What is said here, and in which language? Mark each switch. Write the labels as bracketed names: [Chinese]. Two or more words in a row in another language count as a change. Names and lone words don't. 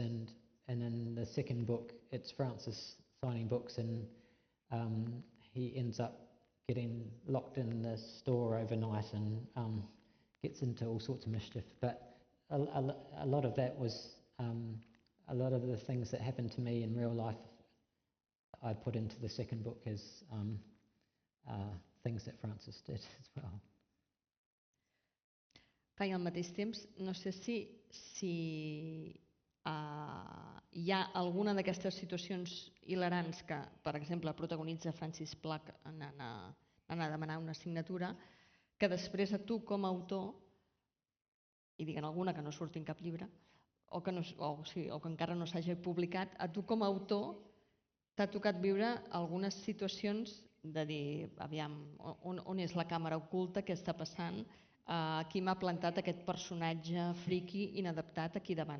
[English] And in the second book, it's Francis signing books, and he ends up getting locked in the store overnight and gets into all sorts of mischief. But a lot of that was, a lot of the things that happened to me in real life, I put into the second book as things that Francis did as well. [Catalan] I al mateix temps, no sé si hi ha alguna d'aquestes situacions hilarants que, per exemple, protagonitza Francis Plack en anar a demanar una assignatura, que després a tu com a autor, i diguem alguna que no surti en cap llibre, o que encara no s'hagi publicat, a tu com a autor t'ha tocat viure algunes situacions de dir, aviam, on és la càmera oculta, què està passant, qui m'ha plantat aquest personatge friqui inadaptat aquí davant.